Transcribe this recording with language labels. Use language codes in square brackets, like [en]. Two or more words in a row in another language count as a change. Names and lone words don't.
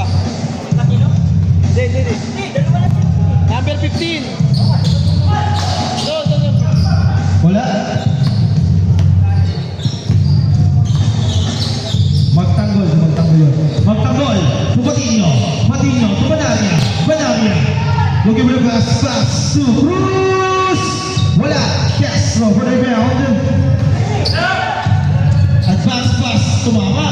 [tl] Hindi. Number 15. [en] No. [tl] Wala. Magtanggol yun. Magtanggol. Patinyo. [en] To Banaria. Looking for the pass to Cruz. Wala. Castro for the rebound. Advance pass. [tl] Tumama.